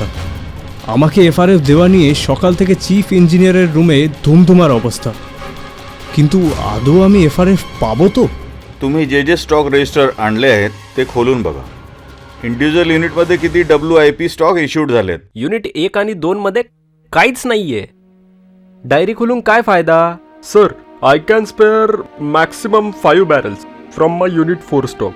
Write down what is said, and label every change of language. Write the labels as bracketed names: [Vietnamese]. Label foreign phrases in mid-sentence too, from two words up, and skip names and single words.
[Bangla] আমাকে FRF দেওয়া নিয়ে সকাল থেকে চিফ ইঞ্জিনিয়ারের রুমে ধুমধুমার অবস্থা. কিন্তু আদৌ আমি FRF পাবো তো? [Marathi] तुम्ही जे जे [English] stock register [Marathi] आणले आहेत ते खोलून बघा. इंडिव्हिज्युअल युनिटमध्ये किती [English] WIP stock issued [Marathi] झालेत? युनिट 1 आणि 2 मध्ये काहीच नाहीये. डायरी खोलून काय फायदा? [English] Sir, I can spare maximum 5 barrels from my unit 4 stock.